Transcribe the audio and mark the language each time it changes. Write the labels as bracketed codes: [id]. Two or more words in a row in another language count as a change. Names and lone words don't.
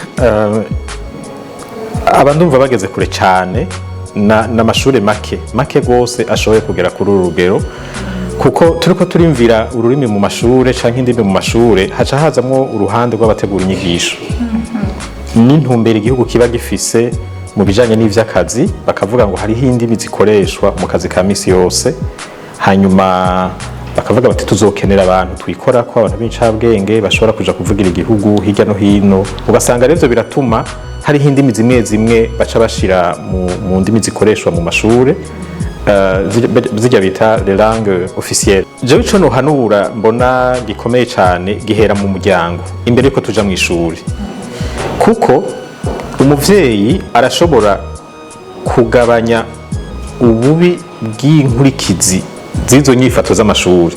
[rn] Abandumva bageze kure cyane n'amashure make gose ashoboye kugera kuri uru rugero, kuko turiko turimvira ururimi mu mashure canke indimi mu mashure, haca hazamwo uruhande rw'abategura inyigisho n'intumbero igihugu kiba gifise mu bijanye n'ivy'akazi, bakavuga ngo hariho indimi zikoreshwa mu kazi ka misi yose, hanyuma bakavuga bati tuzokenera abantu twikora ko abantu b'incabwenge bashobora kuja kuvugira igihugu hirya no hino. Ugasanga rero biratuma hariho indimi zimwe baca bashira mu ndimi zikoreshwa mu mashure, zijya bita [fr] les langues officielles. [rn] Jewe ico nohanura mbona gikomeye cane gihera mu muryango imbere yuko tuja mu ishuri, kuko umuvyeyi arashobora kugabanya ububi bw'inkurikizi zizo nyifato z'amashuri.